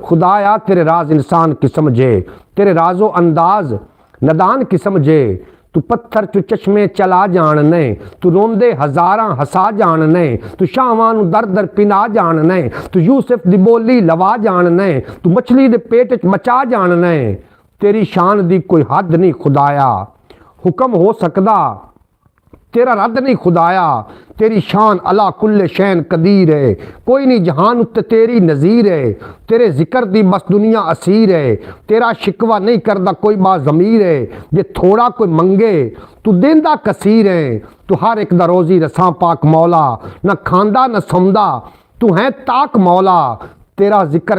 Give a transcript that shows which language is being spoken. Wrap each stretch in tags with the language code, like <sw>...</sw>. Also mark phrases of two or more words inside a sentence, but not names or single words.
<pa>خدایا تیرے راز انسان کی سمجھے تیرے رازو انداز نادان کی سمجھے تو پتھر چوں چشمے چلا جاننے تو روندے ہزاراں ہسا جاننے تو شاواں نوں در در پھرا جاننے تو یوسف دی بولی لوا جاننے تو مچھلی دے پیٹ چ بچا جاننے تیری شان دی کوئی حد نہیں خدایا حکم ہو سکدا تیرا رد نہیں خدایا تیری شان</pa> <ar>على كل شيء قدير</ar> <pa>ہے کوئی نہیں جہان اتے تیری نظیر ہے تیرے ذکر دی بس دنیا اسیر ہے تیرا شکوہ نہیں کردا کوئی بات ضمیر ہے جے تھوڑا کوئی منگے تو دیندا کثیر ہے تو ہر اک دا روزی رساں پاک مولا نہ کھاندا نہ سوندا تو ہے طاق مولا تیرا ذکر</pa>